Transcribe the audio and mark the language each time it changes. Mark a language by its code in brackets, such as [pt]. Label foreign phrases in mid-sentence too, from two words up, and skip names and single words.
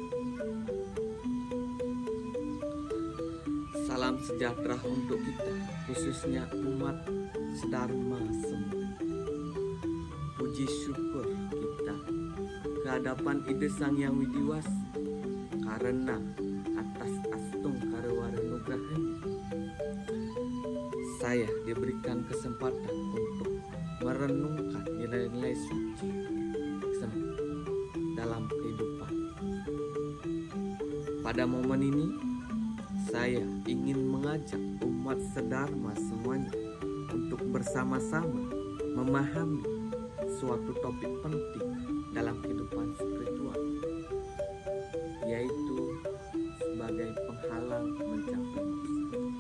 [id] Salam sejahtera untuk kita, khususnya umat sedharma semua. Puji syukur kita kehadapan Ide Sang Yang Widiwasa karena atas astung karewara nugrahnya saya diberikan kesempatan untuk merenungkan nilai-nilai suci dalam kehidupan. Pada momen ini saya ingin mengajak umat sedharma semuanya untuk bersama-sama memahami suatu topik penting dalam kehidupan spiritual, yaitu sebagai penghalang mencapai maksud.